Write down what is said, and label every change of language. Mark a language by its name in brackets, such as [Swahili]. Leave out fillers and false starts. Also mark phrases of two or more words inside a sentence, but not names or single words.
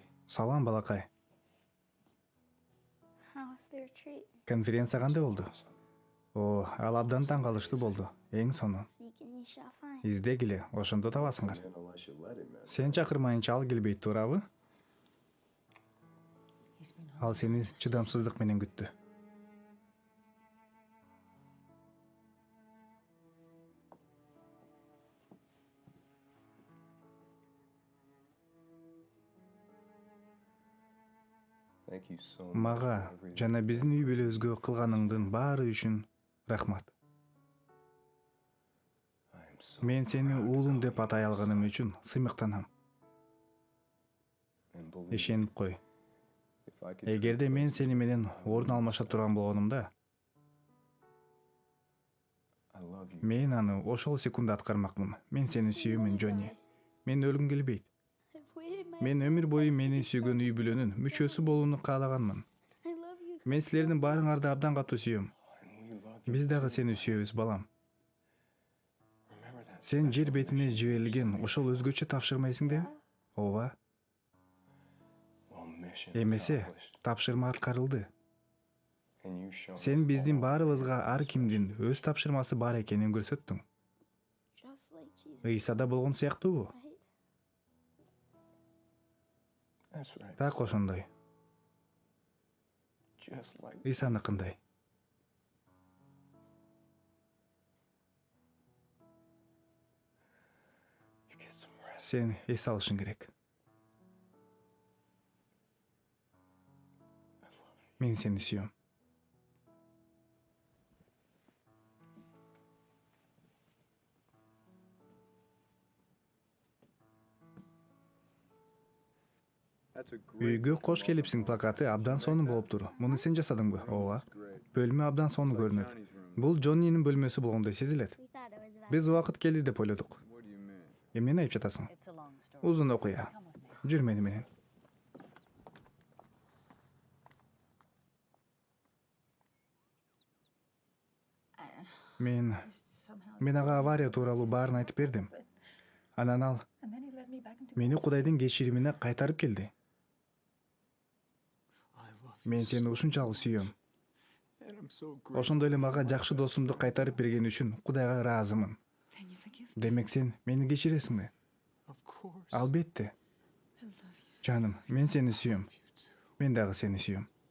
[Kyrgyz] салам балакай. [English] How was the retreat? [Kyrgyz] Конференция кандай болду? Ал абдан таң калыштуу болду. Эң сону. [English] Seek and ye shall find. [Kyrgyz] Издегиле, ошондо табасыңар. [English] Man, unless you let him, man. [Kyrgyz] Сен чакырмайынча ал келбейт туурабы? [English] he's been [Kyrgyz] Ал сени чыдамсыздык менен күттү. [English] Thank you so much. [Kyrgyz] Мага [English] for everything. [Kyrgyz] жана биздин үй бүлөбүзгө кылганыңдын баары үчүн рахмат. [English] I am so [Kyrgyz] Мен сени [English] proud to [Kyrgyz] уулум [English] call [Kyrgyz] деп [English] you [Kyrgyz] атай [English] my [Kyrgyz] алганым [English] son. [Kyrgyz] үчүн сыймыктанам. [English] And believe me, [Kyrgyz] Ишенип кой. [English] if I could [Kyrgyz] Эгерде [English] trade [Kyrgyz] мен [English] places [Kyrgyz] сени [English] with [Kyrgyz] менен [English] you, I [Kyrgyz] орун [English] would. [Kyrgyz] алмаша турган болгонумда, [English] I love you. [Kyrgyz] мен аны ошол секундда аткармакмын. Мен сени сүйөмүн, Джонни. Мен өлгүм келбейт. [English] I've waited my [Kyrgyz] Мен өмүр бою мени сүйгөн үй бүлөнүн мүчөсү болууну каалаганмын. [English] I love you. [Kyrgyz] Мен силердин баарыңарды абдан катуу сүйөм. [English] And we love you. [Kyrgyz] Биз дагы сени сүйөбүз, балам. [English] Remember that [Kyrgyz] Сен жер [English] special [Kyrgyz] бетине [English] mission [Kyrgyz] жиберилген [English] you [Kyrgyz] ошол өзгөчө тапшырмайсың деп? Ооба. [English] Well, mission [Kyrgyz] Эмесе, [English] accomplished. [Kyrgyz] тапшырма аткарылды. [English] And you shown [Kyrgyz] Сен [English] us [Kyrgyz] биздин [English] all [Kyrgyz] баарыбызга [English] our [Kyrgyz] ар кимдин [English] special. [Kyrgyz] өз тапшырмасы бар экенин көрсөттүң. [English] Just like Jesus. [Kyrgyz] Ыйсада болгон сыяктуубу? [English] Right? That's right. [Kyrgyz] Так ошондой. [English] Just like [Kyrgyz] Ыйсаныкындай. [English] you get some rest. [Kyrgyz] Сен эс алышың керек. Мен сени сүйөм. [English] That's a great [Kyrgyz] Үйгө кош келипсиң плакаты абдан сонун болуптур. Муну сен жасадыңбы? Ооба. Бөлмө абдан сонун көрүнөт. Бул Джоннинин бөлмөсү болгондой сезилет. [English] We thought it was about [Kyrgyz] Биз убакыт келди деп ойлодук. [English] What do you mean? [Kyrgyz] Эмнени айтып жатасың? [English] It's a long story. [Kyrgyz] Узун окуя. [English] Come with me. [Kyrgyz] Жүр мени менен. Мен [English] Just somehow. [Kyrgyz] мен ага авария тууралуу баарын айтып бердим. Анан ал [English] And then he led me back into [Kyrgyz] мени [English] God's [Kyrgyz] Кудайдын кечиримине кайтарып келди. [English] I love you. [Kyrgyz] Мен сени ушунчалык сүйөм. [English] And I'm so grateful. [Kyrgyz] Ошондой эле мага жакшы досумду кайтарып берген үчүн Кудайга ыраазымын. [English] Then you forgive me. [Kyrgyz] Демек сен мени кечиресиңби? [English] Of course. [Kyrgyz] Албетте. [English] I love you. [Kyrgyz] Жаным, мен сени сүйөм. Мен дагы сени сүйөм.